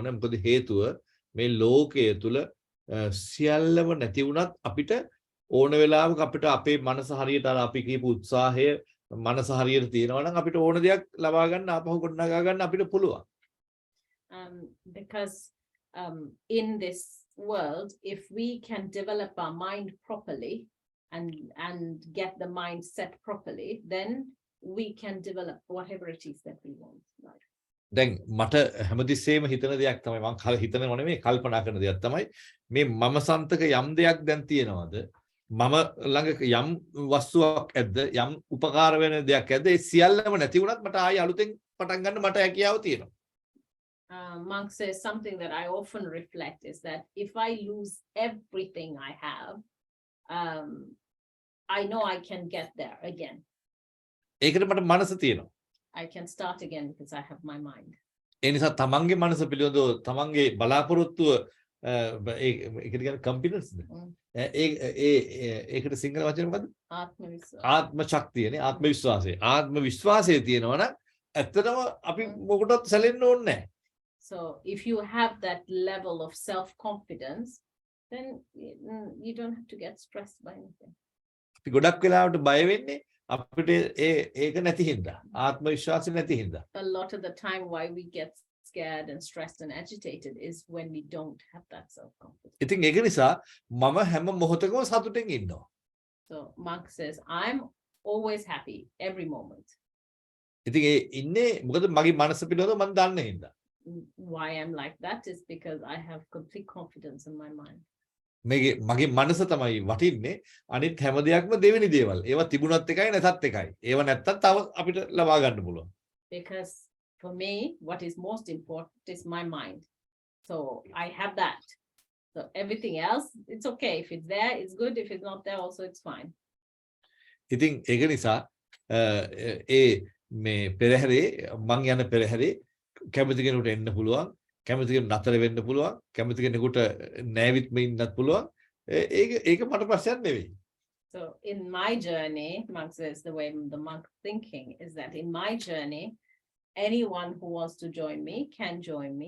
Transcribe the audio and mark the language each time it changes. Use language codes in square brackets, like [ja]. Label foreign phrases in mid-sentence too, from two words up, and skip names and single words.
[si] මොකද හේතුව මේ ලෝකයේ තුල සියල්ලම නැති වුණත් අපිට ඕන වෙලාවක අපිට අපේ මනස හරියට අර අපි කියපු උත්සාහය මනස හරියට තියෙනවා නම් අපිට ඕන දෙයක් ලබා ගන්න ආපහු ගොඩනගා ගන්න අපිට පුළුවන්. [en] Because in this world, if we can develop our mind properly and get the mind set properly, then we can develop whatever it is that we want. Right? [si] දැන් මට හැමතිස්සෙම හිතන දෙයක් තමයි මම හිතනව නෙමෙයි කල්පනා කරන දෙයක් තමයි මේ මම සන්තක යම් දෙයක් දැන් තියෙනවද මම ළඟ යම් වස්තුවක් ඇද්ද යම් උපකාර වෙන දෙයක් ඇද්ද ඒ සියල්ලම නැති වුණත් මට ආයෙ අලුතෙන් පටන් ගන්න මට හැකියාව තියෙනවා. [en] Monk says something that I often reflect is that if I lose everything I have, I know I can get there again. [si] ඒකට මට මනස තියෙනවා. [en] I can start again because I have my mind. [si] ඒ නිසා තමන්ගේ මනස පිළිබඳව තමන්ගේ බලාපොරොත්තුව ඒකට කියන්නේ කම්පිඩන්ස්ද? ඒකට සිංහල වචනේ මොකද්ද? ආත්ම ශක්තියනේ ආත්ම විශ්වාසය. ආත්ම විශ්වාසය තියෙනවා නම් ඇත්තටම අපි මොකටවත් සැලෙන්න ඕනේ නැහැ. [en] So if you have that level of self-confidence, then you don't have to get stressed by anything. [si] අපි ගොඩක් වෙලාවට බය වෙන්නේ අපිට ඒක නැති හින්දා ආත්ම විශ්වාසය නැති හින්දා. [en] A lot of the time why we get scared and stressed and agitated is when we don't have that self-confidence. [si] ඉතින් ඒක නිසා මම හැම මොහොතකම සතුටින් ඉන්නවා. [en] So Mark says, I'm always happy every moment. [si] ඉතින් ඒ ඉන්නේ මොකද මගේ මනස පිළිබඳව මම දන්න හින්දා. [en] Why I'm like that is because I have complete confidence in my mind. [si] මගේ මනස තමයි වටින්නේ අනිත් හැම දෙයක්ම දෙවෙනි දේවල්. ඒවා තිබුණත් එකයි නැතත් එකයි. ඒවා නැත්තත් තව අපිට ලබා ගන්න පුළුවන්. [en] Because for me what is most important is my mind. So I have that. So everything else it's okay if it's there it's good if it's not there also it's fine. [si] ඉතින් ඒක නිසා ඒ මේ පෙරහැරේ මං යන පෙරහැරේ කැමති කෙනෙකුට එන්න පුළුවන්. කැමති කෙනෙකුට නතර වෙන්න පුළුවන්. කැමති කෙනෙකුට නැවිත්ම ඉන්නත් පුළුවන්. ඒක මට ප්‍රශ්නයක් නෙවෙයි. [en] So in my journey, monk says the way the monk thinking is that in my journey, anyone who wants to join me can join me.